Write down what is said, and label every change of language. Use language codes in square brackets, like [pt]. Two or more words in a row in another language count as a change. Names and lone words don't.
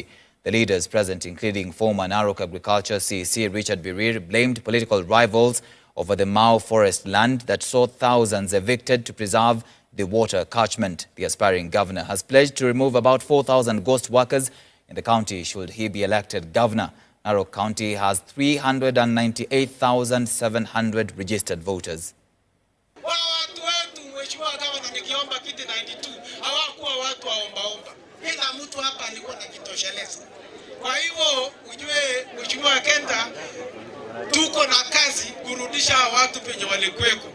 [en] The leaders present, including former Narok Agriculture CEC Richard Birir, blamed political rivals over the Mau forest land that saw thousands evicted to preserve the water catchment. The aspiring governor has pledged to remove about 4,000 ghost workers in the county should he be elected governor. Narok County has 398,700 registered voters. [sw] Watu wetu mheshimiwa gavana nikiomba kiti 92 hawakuwa watu waombaomba. Kila mtu hapa alikuwa na kitosheleza. Kwa hivyo ujue mheshimiwa Kenta, tuko na kazi kurudisha watu penye walikuweko.